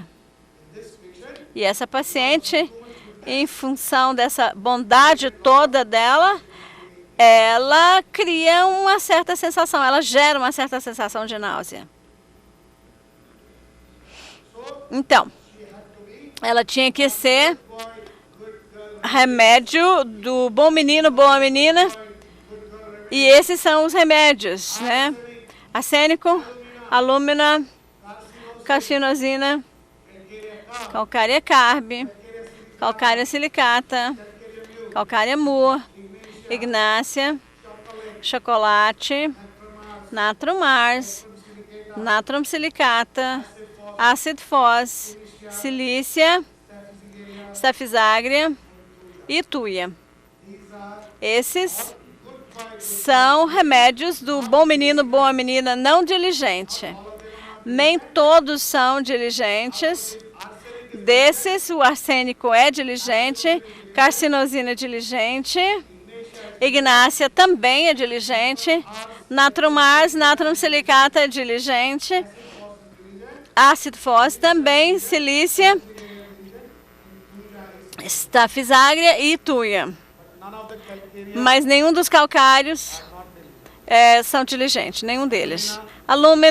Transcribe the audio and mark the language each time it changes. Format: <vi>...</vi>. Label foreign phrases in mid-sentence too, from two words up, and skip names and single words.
<pt>E essa paciente, em função dessa bondade toda dela, ela cria uma certa sensação, ela gera uma certa sensação de náusea. Então, ela tinha que ser remédio do bom menino, boa menina, e esses são os remédios, né? Arsênico, alúmina, carcinosina, calcária carbe, calcária silicata, calcária mur, ignácia, chocolate, natrum Mars, natrum silicata, ácido fós, silícia, stafizagria e tuia. Esses são remédios do bom menino, boa menina não diligente. Nem todos são diligentes. Desses, o arsênico é diligente, carcinosina é diligente, ignácia também é diligente, natrum Mars, natrum silicata é diligente, ácido fós também, silícia, stafizagria e tuia. Mas nenhum dos calcários são diligentes, nenhum deles.</pt>